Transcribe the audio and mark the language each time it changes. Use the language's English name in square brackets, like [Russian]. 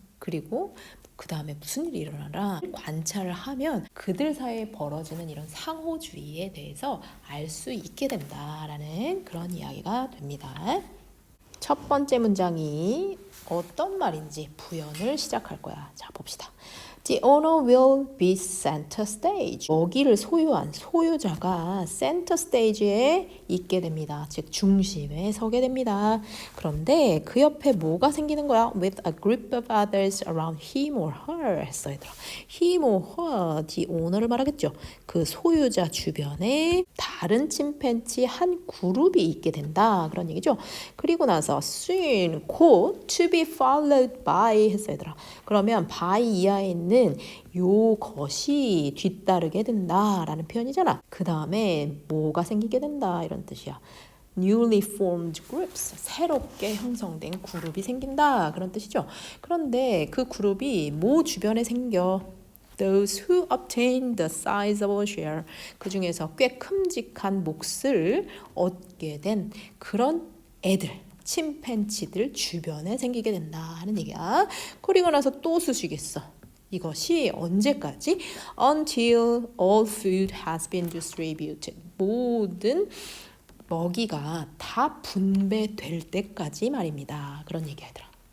[Korean] 그리고 그 다음에 무슨 일이 일어나나 관찰을 하면 그들 사이에 벌어지는 이런 상호주의에 대해서 알 수 있게 된다라는 그런 이야기가 됩니다. 첫 번째 문장이 어떤 말인지 부연을 시작할 거야. 자 봅시다. [English] The owner will be center stage. [Korean] 먹이를 소유한 소유자가 center stage에 있게 됩니다. 즉 중심에 서게 됩니다. 그런데 그 옆에 뭐가 생기는 거야? [English] With a group of others around him or her 했어 얘들아. him or her, the owner를 [Korean] 말하겠죠. 그 소유자 주변에 다른 침팬지 한 그룹이 있게 된다. 그런 얘기죠. 그리고 나서 soon, 곧 [English] to be followed by [Korean] 했어 얘들아. 그러면 by 이하에 있는 요것이 뒤따르게 된다라는 표현이잖아. 그 다음에 뭐가 생기게 된다 이런 뜻이야. [English] newly formed groups, [Korean] 새롭게 형성된 그룹이 생긴다 그런 뜻이죠. 그런데 그 그룹이 뭐 주변에 생겨? [English] Those who obtain the sizable share, [Korean] 그 중에서 꽤 큼직한 몫을 얻게 된 그런 애들, 침팬지들 주변에 생기게 된다 하는 얘기야. 그리고 나서 또 수식했어. 이것이 언제까지? [English] Until all food has been distributed. [Korean] 모든 먹이가 다 분배될 때까지 말입니다. 그런 얘기야 얘들아.